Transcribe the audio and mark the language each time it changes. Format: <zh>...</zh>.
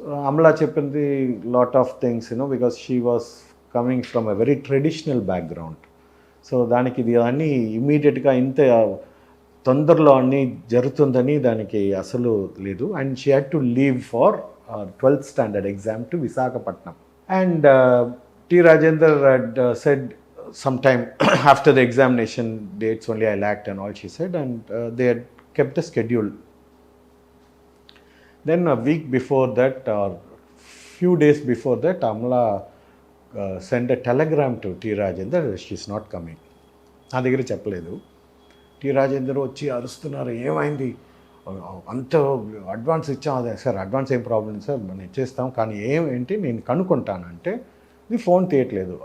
<te>అమలా చెప్పింది</te> <en>Lot of things because she was coming from a very traditional background.</en> <te>So దానికి ఇది అన్నీ ఇమీడియట్గా ఇంత తొందరలో అన్నీ జరుగుతుందని దానికి అసలు లేదు.</te> <en>And she had to leave for 12th standard exam to Visakhapatnam. And T. Rajendra had said sometime after the examination dates only I'll act and all, she said, and they had kept the schedule. Then a week before that or few days before that, Amla send a telegram to T Rajendar, she's not coming.</en> <te>నా దగ్గర చెప్పలేదు. T Rajender వచ్చి అరుస్తున్నారు, ఏమైంది, అంత advance ఇచ్చాం. అదే sir advance ఏం ప్రాబ్లం సార్, మనం ఇచ్చేస్తాం, కానీ ఏంటి నేను కనుక్కుంటానంటే ఇది ఫోన్ తీయట్లేదు.</te>